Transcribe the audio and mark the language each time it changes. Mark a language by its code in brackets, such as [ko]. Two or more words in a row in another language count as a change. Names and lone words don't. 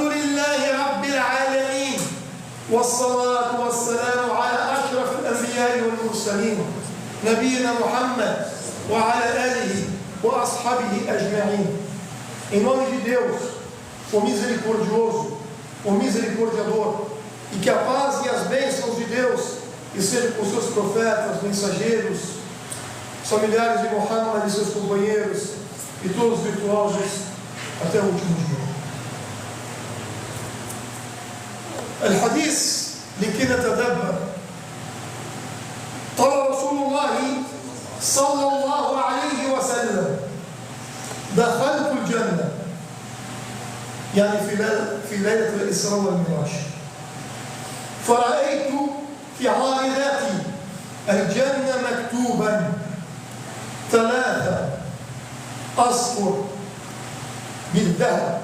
[ar] لله رب العالمين والصلاة والسلام على أشرف الأنبياء والمرسلين نبينا محمد وعلى آله وأصحابه أجمعين. [pt] Em nome de Deus, o misericordioso, o misericordiador, e que a paz e as bênçãos de Deus estejam com seus profetas, mensageiros, familiares de Muhammad e seus companheiros e todos os virtuosos até o último dia. [ar] الحديث لكي نتدبر. قال رسول الله صلى الله عليه وسلم دخلت الجنة، يعني في ليلة الإسراء والمعراج، فرأيت في عارضاتي الجنة مكتوبا 3 أسطر بالذهب.